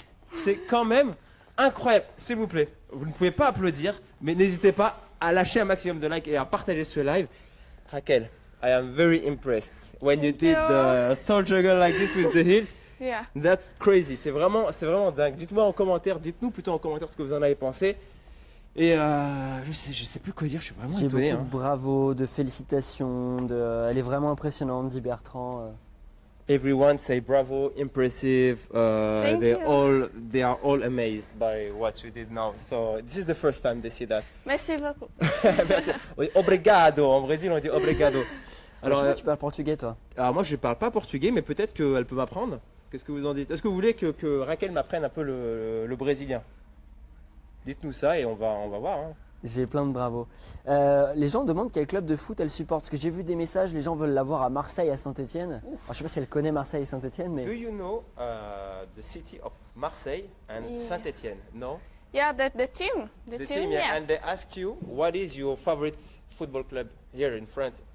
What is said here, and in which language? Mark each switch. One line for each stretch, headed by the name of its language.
French: C'est quand même incroyable. S'il vous plaît, vous ne pouvez pas applaudir, mais n'hésitez pas à lâcher un maximum de likes et à partager ce live.
English: Raquel, I am very impressed. When you did the soldier girl like this with the heels, that's crazy.
French: C'est vraiment dingue. Dites-nous plutôt en commentaire ce que vous en avez pensé. Et je sais plus quoi dire, je suis vraiment étonné. J'ai beaucoup de bravo, de félicitations, elle est vraiment impressionnante, dit Bertrand.
English: Everyone say bravo, impressive. They are all amazed by what you did now. So this is the first time they see that.
French: Merci beaucoup. Merci. Obrigado. En Brésil, on dit obrigado. Alors, tu parles portugais, toi? Alors moi, je parle pas portugais, mais peut-être qu'elle peut m'apprendre. Qu'est-ce que vous en dites? Est-ce que vous voulez que Raquel m'apprenne un peu le brésilien? Dites-nous ça et on va voir. Hein. J'ai plein de bravos. Les gens demandent quel club de foot elle supporte. Parce que j'ai vu des messages, les gens veulent la voir à Marseille, à Saint-Etienne. Je sais pas si elle connaît Marseille et Saint-Etienne, mais...
English: Do you know the city of Marseille and Saint-Etienne? No? Yeah, the team. The team, yeah. And they ask you, what is your favorite football club here in France?